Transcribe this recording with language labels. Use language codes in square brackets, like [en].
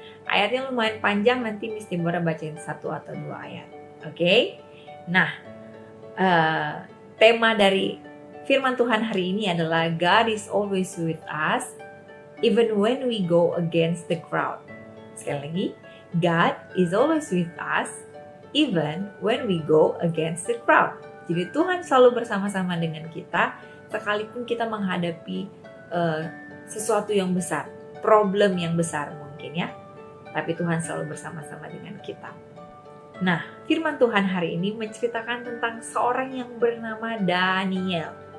[id] Ayatnya lumayan panjang, nanti Miss Deborah bacain 1 atau 2 ayat. Oke? Nah, tema dari firman Tuhan hari ini adalah [en] God is always with us even when we go against the crowd. [id] Sekali lagi, [en] God is always with us even when we go against the crowd. [id] Jadi Tuhan selalu bersama-sama dengan kita sekalipun kita menghadapi sesuatu yang besar, problem yang besar mungkin ya. Tapi Tuhan selalu bersama-sama dengan kita. Nah, firman Tuhan hari ini menceritakan tentang seorang yang bernama Daniel.